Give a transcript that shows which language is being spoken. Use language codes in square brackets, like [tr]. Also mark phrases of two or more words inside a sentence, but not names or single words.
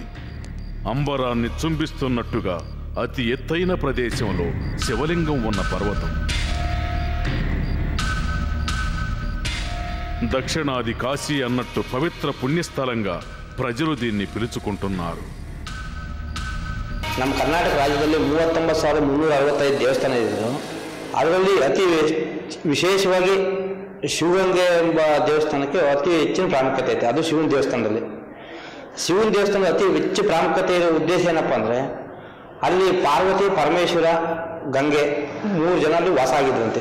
[te] అంబరాన్ని చుంబిస్తున్నట్టుగా అతి ఎత్తైన ప్రదేశంలో శివలింగం ఉన్న పర్వతం. దక్షిణాది కాశీ అన్నట్టు పవిత్ర పుణ్యస్థలంగా ప్రజలు దీన్ని పిలుచుకుంటున్నారు. [kn] ನಮ್ಮ ಕರ್ನಾಟಕ ರಾಜ್ಯದಲ್ಲಿ 39,365 ದೇವಸ್ಥಾನ ಇದೆ. ಅದರಲ್ಲಿ ಅತಿ ವಿಶೇಷವಾಗಿ ಶಿವಗಂಗೆ ಎಂಬ ದೇವಸ್ಥಾನಕ್ಕೆ ಅತಿ ಹೆಚ್ಚಿನ ಪ್ರಾಮುಖ್ಯತೆ ಐತೆ. ಅದು ಶಿವನ ದೇವಸ್ಥಾನದಲ್ಲಿ. ಶಿವನ ದೇವಸ್ಥಾನದ ಅತಿ ಹೆಚ್ಚು ಪ್ರಾಮುಖ್ಯತೆ ಇರೋ ಉದ್ದೇಶ ಏನಪ್ಪ ಅಂದರೆ, ಅಲ್ಲಿ ಪಾರ್ವತಿ, ಪರಮೇಶ್ವರ, ಗಂಗೆ 3 ಜನ ಅಲ್ಲಿ ವಾಸ ಆಗಿದ್ರಂತೆ.